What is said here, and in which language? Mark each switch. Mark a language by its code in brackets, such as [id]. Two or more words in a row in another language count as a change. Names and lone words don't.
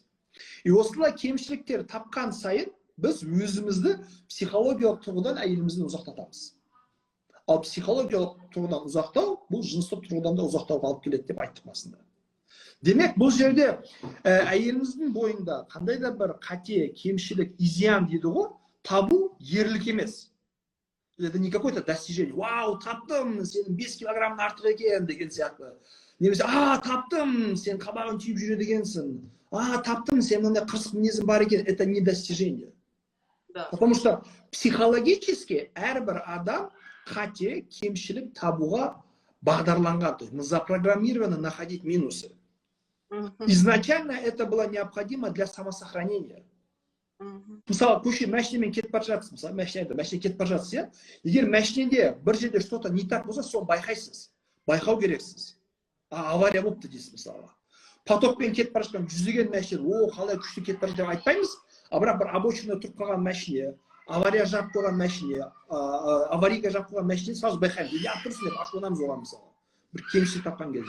[kk] И осылай кемшіліктер тапқан сайын біз өзімізді психологиялық тұрғыдан әйелімізден ұзақтатамыз. Ал психологиялық тұрғыдан ұзақтау, бұл жыныстық тұрғыдан да ұзақтауға алып келеді деп айттық басында. Демек, бұл жерде әйеліміздің бойында қандай да бір қате, кемшілік, изян дейді ғой, табу ерлік емес. [ru] Это не какое-то достижение. [kk] Вау, таптым, сенің 5 килограмм артық екен деген сияқты. Немесе, таптым, сен қабағын түйіп жүреді екенсің. Таптым, сен мынандай қырсық мінезің бар екен. [ru] Это не достижение. Потому что психологически [kk] әрбір адам қате, кемшілік табуға бағдарланған. [ru] То есть мы запрограммированы находить минусы. Изначально это было необходимо для самосохранения. [kk] Мысалы, көше машинамен кетіп бара жатсыз, мысалы, машина кетіп бара жатсыз, иә? Егер машинеде бір жерде [ru] что-то не так [kk] болса, соны байқайсыз. Байқау керексіз. Авария болыпты дейсіз, мысалы. Потокпен кетіп бара жатқан жүздеген машина, қалай күшті кетіп бара жатыр деп айтпаймыз, бірақ бір обочинада тұрып қалған машина, авария жап қойған машина, аварийға жап қойған машина, сразу байқаймыз. Неге тұрсың деп ашуланамыз оған, мысалы. Бір кемшілік тапқан кезде.